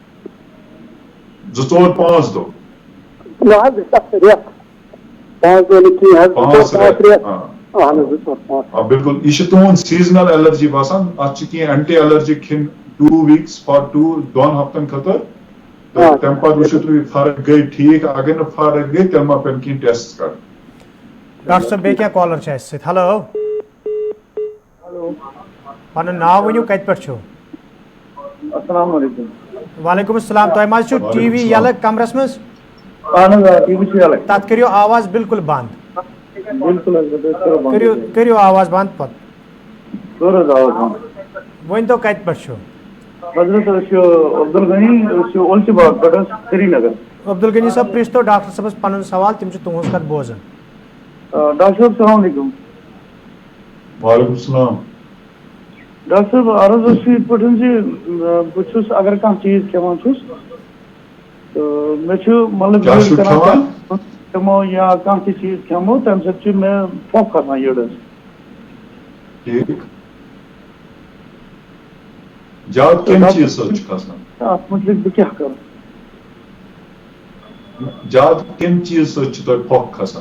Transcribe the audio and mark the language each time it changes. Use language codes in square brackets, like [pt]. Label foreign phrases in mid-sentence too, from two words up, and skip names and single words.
[ks] 2-4-5 دۄہ نہ حظ رٮ۪تھ 5 دۄہ نہٕ کینٛہہ حظ بالکل یہ تہد [en] seasonal allergy [ks] باسان ات [en] anti allergic [ks] کھین 2 [en] weeks for [ks] 2 ہفتن خاطر تمہ پتہ وچھو تُہۍ فرق گئی ٹھیک اگر نہ فرق گئی تیل ما پین کین ٹیسٹ کر ڈاکٹر صاحب بی کیا کالر چھ ہلو پن ناو ونیو کت پہ [ar] السلام علیکم وعلیکم السلام [ks] تہ ما ٹی وی یلہ کمرس مز اہن ٹی وی یلہ تت کریو آواز بالکل بند بالکل کریو آواز بند پت ون تو کت پہ حضرت عبدال غنی اولچ باغ پہ سری نگر عبدال غنی صاحب پرس تو ڈاکٹر صاحب پن سوال تم تہذ کت بوزان ڈاکٹر صاحب [ar] السلام علیکم وعلیکم السلام [ks] ڈاکٹر صاحب عرض اس یت پہ بہت اگر کھانا چیز کھان تو مطلب کھمو یا کھانا تہ چیز کھمو تمہ سۭتۍ چھُ مےٚ پھۄکھ کھسان یٔڈس زیادٕ کَمہِ چیٖز سۭتۍ چھُ کھسان اتھ متعلق بہٕ کیٛاہ کرٕ زیادٕ کَمہِ چیٖز سۭتۍ چھُ تۄہہِ پھۄکھ کھسان